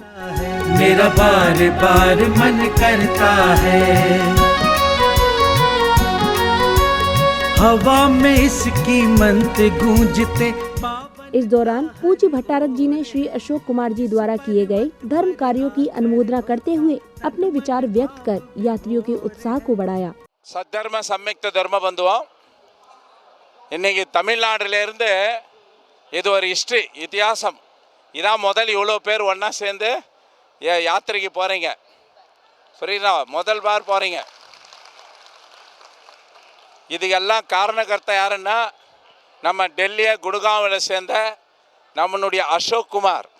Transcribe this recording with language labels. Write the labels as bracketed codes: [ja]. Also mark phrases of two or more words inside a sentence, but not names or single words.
[hi] मेरा बार बार मन करता है, हवा में इसकी मंत्र गूंजते। इस दौरान पूज्य भट्टारक जी ने श्री अशोक कुमार जी द्वारा किए गए धर्म कार्यों की अनुमोदना करते हुए अपने विचार व्यक्त कर यात्रियों के उत्साह को बढ़ाया। [ta] சத்தர்ம சம்யுக்த தர்ம பந்துவம், இன்னைக்கு தமிழ்நாடுல இருந்து இது ஒரு ஹிஸ்டரி, இதிகாசம். இதான் முதல் இவ்வளோ பேர் ஒன்றா சேர்ந்து யாத்திரைக்கு போகிறீங்க, புரியுதா? முதல் பார் போகிறீங்க. இதுக்கெல்லாம் காரணகர்த்தா யாருன்னா நம்ம டெல்லியை குடுகாவில் சேர்ந்த நம்மளுடைய அசோக் குமார்.